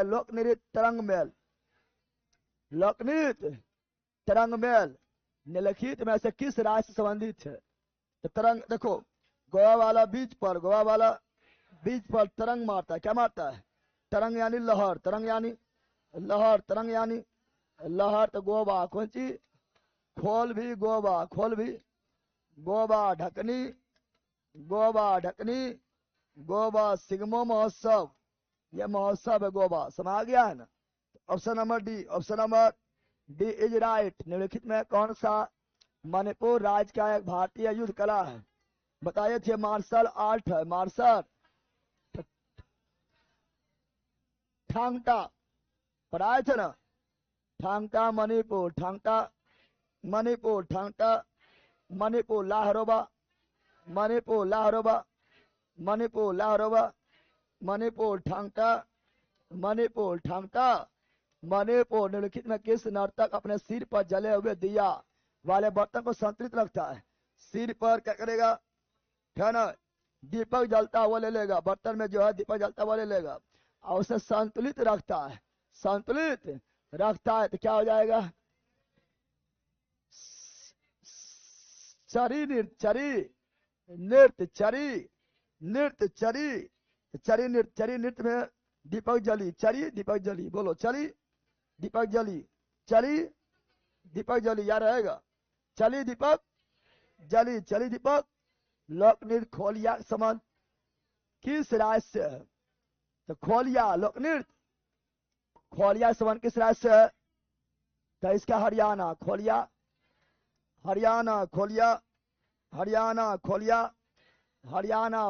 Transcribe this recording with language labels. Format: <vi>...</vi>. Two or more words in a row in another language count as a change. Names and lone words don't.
<hi>लोक नृत्य तरंग मेल, लोक नृत्य तरंग मेल निम्नलिखित में से किस राज्य से संबंधित है? तो तरंग देखो, गोवा वाला बीच पर, गोवा वाला बीच पर तरंग मारता है, क्या मारता है? तरंग यानी लहर, तरंग यानी लहर, तरंग यानी लहर। तो गोवा कौन सी? खोल भी गोवा, खोल भी गोवा। ढकनी, गोवा ढकनी, गोवा। सिगमो महोत्सव, यह महोत्सव है गोवा, समा गया है ना।</hi> <en>option number D, option number D is right.</en> <hi>निम्नलिखित में कौन सा मणिपुर राज्य का एक भारतीय युद्ध कला है? बताइए थे,</hi> <en>martial art</en> <hi>है, मार्शल। ठांगटा पढ़ाए थे ना, ठांगटा मणिपुर, ठांगटा मणिपुर, ठांगटा मणिपुर। लाहरोबा, मणिपुर लाहरोबा, मणिपुर लाहरोबा, मणिपुर ठांगटा, मणिपुर ठांगटा, मणिपुर। निम्नलिखित में किस नर्तक अपने सिर पर जले हुए दिया वाले बर्तन को संतुलित रखता है? सिर पर क्या करेगा, है ना, दीपक जलता हुआ ले लेगा, बर्तन में जो है दीपक जलता हुआ ले लेगा, और उसे संतुलित रखता है, संतुलित रखता है। तो क्या हो जाएगा? चरी नृत्य, चरी नृत्य, चरी नृत्य, चरी चरी नृत्य। चरी नृत्य में दीपक जली, चरी दीपक जली, बोलो चली दीपक जली, चली दीपक जली, याद रहेगा। चली दीपक जली, चली दीपक। लोक नृत्य खोलिया संबंध किस राज्य से है? तो खोलिया, लोक नृत्य खोलिया संबंध किस राज्य से है? तो इसका हरियाणा, खोलिया हरियाणा, खोलिया हरियाणा, खोलिया हरियाणा।</hi>